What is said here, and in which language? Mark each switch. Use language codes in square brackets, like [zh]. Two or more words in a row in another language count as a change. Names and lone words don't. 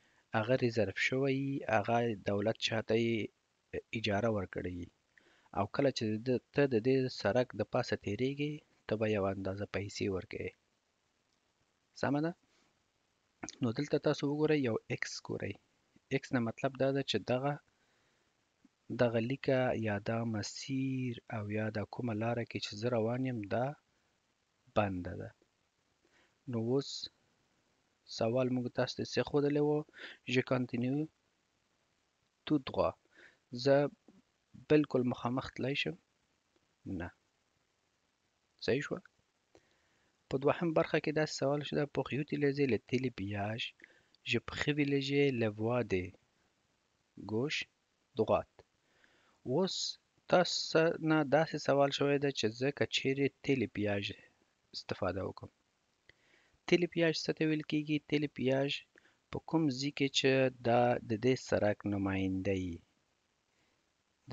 [ps] هغه ریزرف شوی هغه دولت چاته یې اجاره ورکړی او کله چې ته د دې سړک د پاسه تیریږي ته به یو اندازه پیسې ورکوې سمه ده نو دلته تاسو وګورئ یو ایکس ګورئ ایکس نه مطلب دا ده چې دغه لیکه یا دا مسیر او یا دا کومه لاره کې چې زه روان یم دا بنده ده نو اوس سوال موږ تاسو ته څه ښودلی و [fr] je continue tout droit [ps] زه بالکل مخامخ تللی شم نه صحیح شوه په دوهم برخه کې داسې سوال شده [fr] pour utiliser le télépéage je privilégie la voie de gauche droite [ps] اوس تاسو نه داسې سوال شوی ده چې زه که چیرې تیلیپیاژ استفاده وکړم تیلیپیاژ څه ته ویل کېږي تیلیپیاژ په کوم ځای کې چې دا د دې سړک نماینده یي د